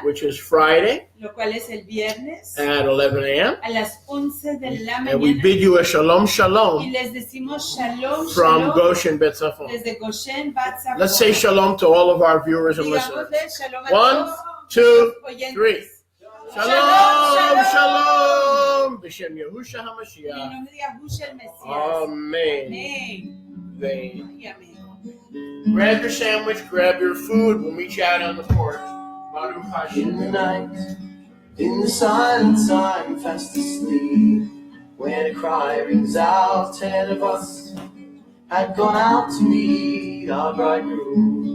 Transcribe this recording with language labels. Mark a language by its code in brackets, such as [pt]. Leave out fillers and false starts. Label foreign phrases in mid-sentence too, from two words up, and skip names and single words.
[en] which is Friday [es] lo cual es el viernes [en] at 11 a.m. [es] a las 11 de la [en] And we [es] mañana. [en] bid you a shalom [es] Y [en] shalom [es] les decimos shalom, [en] from [es] shalom, [en] Goshen Bet Zafon. [es] desde Goshen, Bat Zafon. [en] Let's say shalom to all of our viewers and listeners. [es] Digámosle shalom a [en] 1, [es] todos [en] 2, [es] los oyentes. [en] 3. Shalom, [he] שלום, שלום. בשם יהושע [es] En el [he] HaMashiach. [es] nombre de Yahushua el Mesías. [en] Amen. [es] Amén. [en] Amen. [es] Y amén. [en] Grab your sandwich, grab your food. We'll meet you out on the porch. [he] Baruch [en] In the [he] Hashem. [en] night, in the silence, I'm fast asleep. When a cry rings out, 10 of us had gone out to meet our bridegroom.